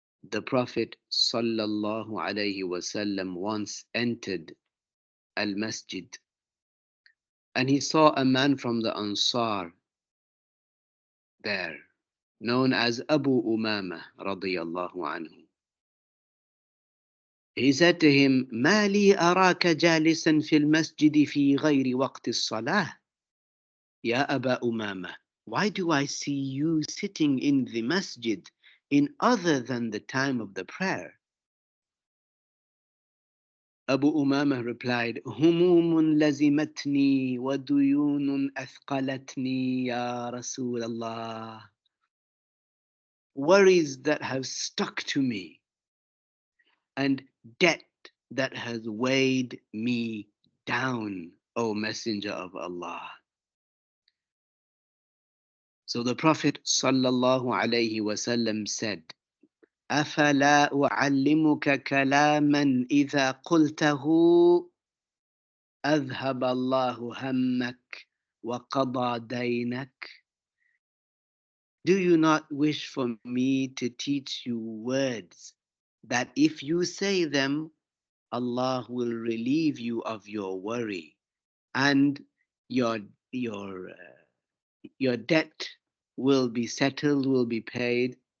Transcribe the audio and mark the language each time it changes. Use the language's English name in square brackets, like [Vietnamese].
[English] The Prophet sallallahu alaihi wasallam once entered al-masjid and he saw a man from the Ansar there, known as Abu Umama radiyallahu anhu. He said to him, [Arabic] ما لي أراك جالسا في المسجد في غير وقت الصلاة يا أبا أمامة. [English] Why do I see you sitting in the masjid in other than the time of the prayer? Abu Umama replied, [Arabic] هموم لزمتني وديون أثقلتني يا رسول الله. [English] Worries that have stuck to me and debt that has weighed me down, O Messenger of Allah. So the Prophet sallallahu alayhi wasallam said, [Arabic] أفلا أعلمك كلاما إذا قلته أذهب الله همك وقضى دينك. [English] Do you not wish for me to teach you words that if you say them, Allah will relieve you of your worry and your your your debt will be settled, will be paid?